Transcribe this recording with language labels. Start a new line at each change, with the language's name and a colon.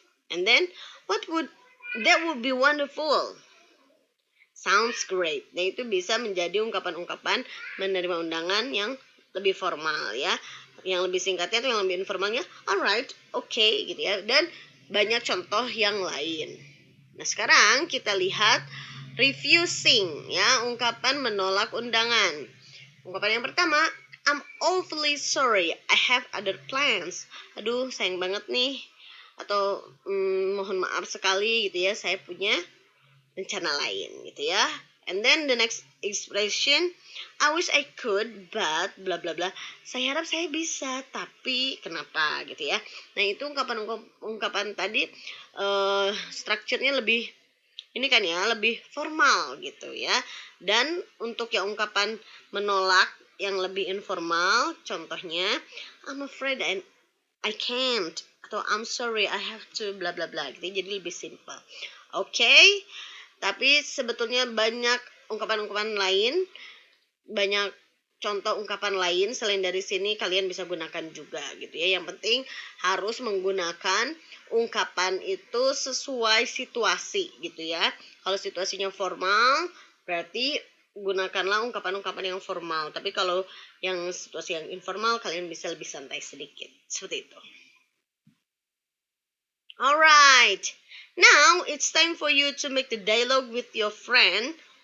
English: And then that would be wonderful. Sounds great.
Indonesian: Nah, itu bisa menjadi ungkapan-ungkapan menerima undangan yang lebih formal ya. Yang lebih singkatnya atau yang lebih informalnya
English: alright, okay
Indonesian: gitu ya. Dan banyak contoh yang lain. Nah, sekarang kita lihat refusing ya, ungkapan menolak undangan. Ungkapan yang pertama,
English: I'm awfully sorry, I have other plans.
Indonesian: Aduh, sayang banget nih. Atau mohon maaf sekali gitu ya, saya punya rencana lain gitu ya.
English: And then the next expression, I wish I could but bla bla bla.
Indonesian: Saya harap saya bisa tapi kenapa gitu ya. Nah, itu ungkapan tadi strukturnya lebih ini kan ya, lebih formal gitu ya. Dan untuk yang ungkapan menolak yang lebih informal, contohnya
English: I'm afraid I can't
Indonesian: atau
English: I'm sorry I have to bla bla
Indonesian: bla gitu. Jadi lebih simple. Oke. Tapi sebetulnya banyak ungkapan-ungkapan lain, banyak contoh ungkapan lain selain dari sini kalian bisa gunakan juga gitu ya. Yang penting harus menggunakan ungkapan itu sesuai situasi gitu ya. Kalau situasinya formal, berarti gunakanlah ungkapan-ungkapan yang formal. Tapi kalau yang situasi yang informal, kalian bisa lebih santai sedikit. Seperti itu. Alright.
English: Now, it's time for you to make the dialogue with your friend.